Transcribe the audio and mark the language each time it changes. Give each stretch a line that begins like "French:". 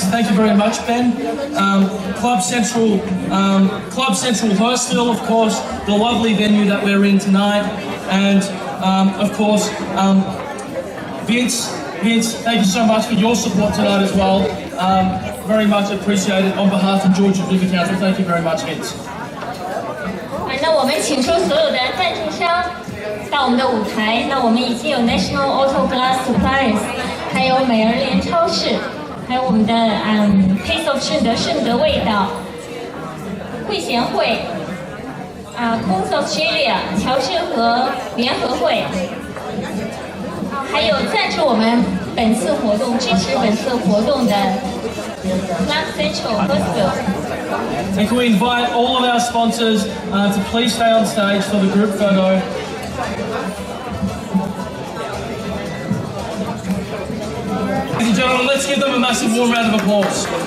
English: Thank you very much, Ben. Club Central Hurstville, of course, the lovely venue that we're in tonight. And of course, Vince, thank you so much for your support tonight as well. Very much appreciated on behalf of Georges River Council. Thank you very much, Vince.
Chinese: 那我们请出所有的赞助商到我们的舞台。那我们已经有 National Auto Glass Supplies， 还有美而莲超市，还还有我们的Taste of 顺德味道、会贤会、Coast Australia 乔治和联合会，还有赞助我们本次活动、支持本次活动的 Central Hospital.
English: And can we invite all of our sponsors to please stay on stage for the group photo. Ladies and gentlemen, let's give them a massive warm round of applause.